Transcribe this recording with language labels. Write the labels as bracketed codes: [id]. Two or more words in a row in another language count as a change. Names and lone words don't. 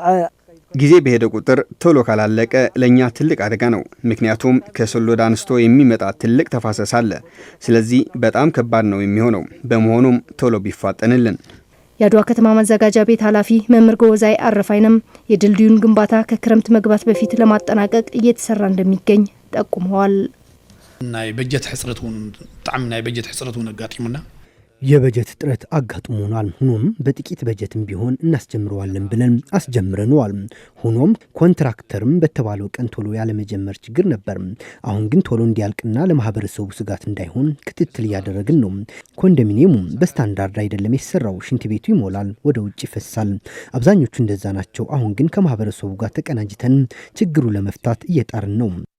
[am] ጊዜ በሄደ ቁጥር ቶሎ ካላለቀ ለኛ ትልቅ አደጋ ነው። ምክንያቱም ከሶሎዳ አንስቶ የሚመጣ ትልቅ ተፋሰስ አለ። ስለዚህ በጣም ከባድ ነው የሚሆነው። በመሆኑም ቶሎ ቢፋጠንልን። የአድዋ ከተማ ማዘጋጃ ቤት ኃላፊ መምህር ጎዛይ አረፋይንም የድልድዩን ግንባታ ከክረምት መግባት በፊት ለማጠናቀቅ እየተሰራ እንደሚገኝ ጠቁመዋል። [ti] ናይ በጀት ሕጽረቱን ጣዕም ናይ በጀት ሕጽረቱን አጋጥሙና [am] የበጀት እጥረት አጋጥሞናል። ሆኖም በጥቂት በጀትም ቢሆን እናስጀምረዋለን ብለን አስጀምረነዋል። ሆኖም ኮንትራክተርም በተባለው ቀን ቶሎ ያለመጀመር ችግር ነበር። አሁን ግን ቶሎ እንዲያልቅና ለማህበረሰቡ ስጋት እንዳይሆን ክትትል እያደረግን ነው። ኮንዶሚኒየሙ በስታንዳርድ አይደለም የተሰራው። ሽንት ቤቱ ይሞላል፣ ወደ ውጭ ይፈሳል። አብዛኞቹ እንደዛ ናቸው። አሁን ግን ከማህበረሰቡ ጋር ተቀናጅተን ችግሩ ለመፍታት እየጣርን ነው።